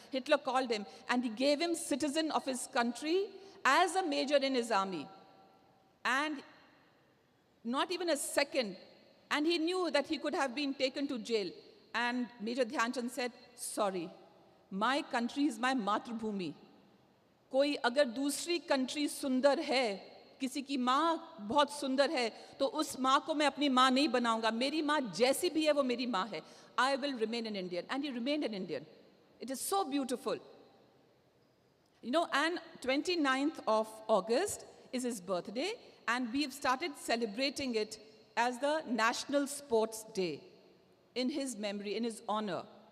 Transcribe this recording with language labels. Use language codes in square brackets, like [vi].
[en] Hitler called him and he gave him citizen of his country as a major in his army. And not even a second. And he knew that he could have been taken to jail. And Major Dhyan Chand said, sorry, my country is my मातृभूमि. [hi] कोई अगर दूसरी country सुंदर है, किसी की माँ बहुत सुंदर है, तो उस माँ को मैं अपनी माँ नहीं बनाऊंगा. मेरी माँ जैसी भी है वो मेरी माँ है. [en] I will remain an Indian. And he remained an Indian. It is so beautiful. And 29th of August is his birthday, and we have started celebrating it as the National Sports Day in his memory, in his honor.